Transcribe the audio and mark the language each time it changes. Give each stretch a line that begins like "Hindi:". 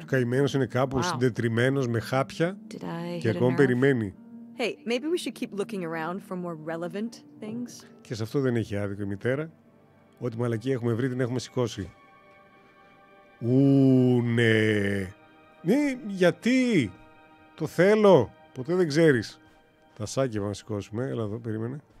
Greek: Ο καημένος είναι κάπου συντετριμμένος με χάπια και ακόμα περιμένει.
English: Hey, maybe we should keep looking around for more relevant things.
Greek: Και σε αυτό δεν έχει άδικο η μητέρα. Ό,τι μαλακία έχουμε βρει την έχουμε σηκώσει. Ναι. Ναι, γιατί? Το θέλω. Ποτέ δεν ξέρεις. Τα σάκια να σηκώσουμε. Έλα εδώ, περίμενε.